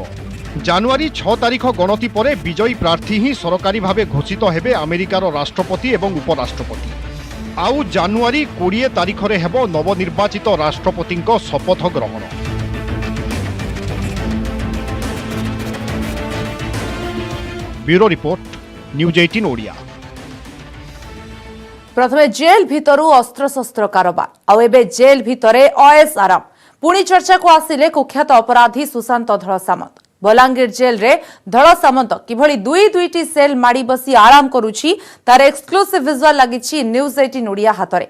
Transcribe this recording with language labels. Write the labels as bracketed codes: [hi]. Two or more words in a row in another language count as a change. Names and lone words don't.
[or] ଜାନୁଆରୀ 6 ତାରିଖ ଗଣତି ପରେ ବିଜୟୀ ପ୍ରାର୍ଥୀ ହିଁ ସରକାରୀ ଭାବେ ଘୋଷିତ ହେବେ ଆମେରିକାର ରାଷ୍ଟ୍ରପତି ଔର ଉପରାଷ୍ଟ୍ରପତି। ଆଉ ଜାନୁଆରୀ 20 ତାରିଖ ରେ ହେବ ନବନିର୍ବାଚିତ ରାଷ୍ଟ୍ରପତିଙ୍କ ଶପଥ ଗ୍ରହଣ। [en] Bureau report, न्यूज 18 ओडिया। [or] ପ୍ରଥମେ ଜେଲ ଭିତରୁ ଅସ୍ତ୍ରଶସ୍ତ୍ର କାରବାର ଆଉ ଏବେ ଜେଲ ଭିତରେ ଓଏସ ଆରାମ। ପୁଣି ଚର୍ଚ୍ଚା କୁ ଆସିଲେ କୁଖ୍ୟାତ ଅପରାଧୀ ସୁଶାନ୍ତ ଧଡ଼ ସାମନ୍ତ। ବଲାଙ୍ଗୀର ଜେଲ ରେ ଧଡ଼ ସାମନ୍ତ କିଭଳି ଦୁଇଟି ସେଲ ମାଡ଼ି ବସି ଆରାମ କରୁଛି ତାର [en] exclusive visual [or] ଲାଗିଛି ନ୍ୟୁଜ 18 ଓଡ଼ିଆ ହାତରେ।